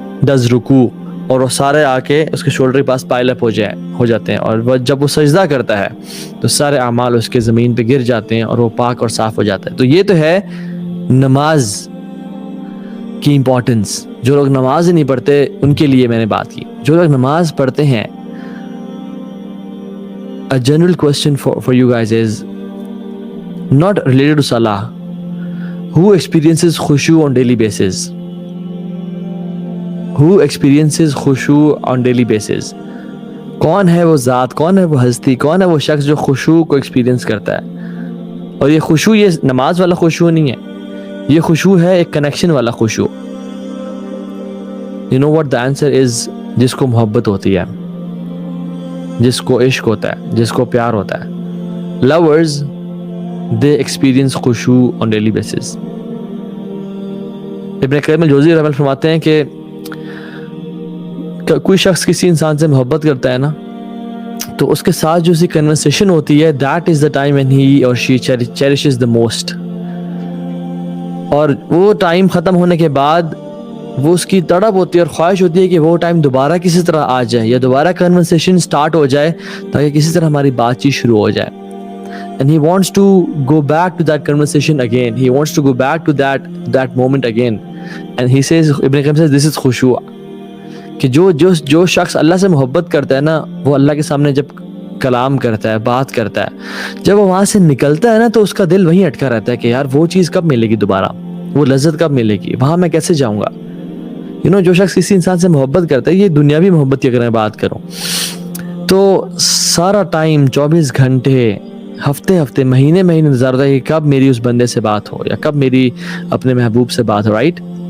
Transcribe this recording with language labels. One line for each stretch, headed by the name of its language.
Urdu: does رکوع, اور وہ سارے آ کے اس کے شولڈر کے پاس پائل اپ ہو جاتے ہیں, اور جب وہ سجدہ کرتا ہے تو سارے اعمال اس کے زمین پہ گر جاتے ہیں اور وہ پاک اور صاف ہو جاتا ہے. تو یہ تو ہے نماز کی امپورٹنس. جو لوگ نماز نہیں پڑھتے ان کے لیے میں نے بات کی. جو لوگ نماز پڑھتے ہیں,
English: a general question for you guys is not related to salah. Who experiences khushu on daily basis? Who experiences khushu on daily basis?
Urdu: کون ہے وہ ذات, کون ہے وہ ہستی, کون ہے وہ شخص جو خشوع کو ایکسپیرینس کرتا ہے؟ اور یہ خشوع یہ نماز والا خشوع نہیں ہے, یہ خشوع ہے ایک کنیکشن والا خشوع.
English: You know what the answer is?
Urdu: جس کو محبت ہوتی ہے, جس کو عشق ہوتا ہے, جس کو پیار ہوتا ہے.
English: Lovers, they experience خشوع on daily basis.
Urdu: ابن قیم الجوزی رحمہ اللہ فرماتے ہیں کہ کوئی شخص کسی انسان سے محبت کرتا ہے نا تو اس کے ساتھ جو اسی کنورسیشن ہوتی ہے,
English: that is the time when he or she cherishes the most.
Urdu: اور وہ ٹائم ختم ہونے کے بعد وہ اس کی تڑپ ہوتی ہے اور خواہش ہوتی ہے کہ وہ ٹائم دوبارہ کسی طرح آ جائے یا دوبارہ کنورسیشن سٹارٹ ہو جائے تاکہ کسی طرح ہماری بات چیت شروع ہو جائے.
English: And he wants to go back to that conversation again. He wants to go back to that moment again. And he says, Ibn Qayyim says, this is khushu'.
Urdu: کہ جو شخص اللہ سے محبت کرتا ہے نا وہ اللہ کے سامنے جب کلام کرتا ہے, بات کرتا ہے, جب وہ وہاں سے نکلتا ہے نا تو اس کا دل وہیں اٹکا رہتا ہے کہ یار وہ چیز کب ملے گی دوبارہ, وہ لذت کب ملے گی, وہاں میں کیسے جاؤں گا. جو شخص کسی انسان سے محبت کرتا ہے, یہ دنیاوی محبت کی اگر میں بات کروں تو سارا ٹائم 24 گھنٹے ہفتے مہینے انتظار ہوتا ہے کہ کب میری اس بندے سے بات ہو یا کب میری اپنے محبوب سے بات ہو, رائٹ.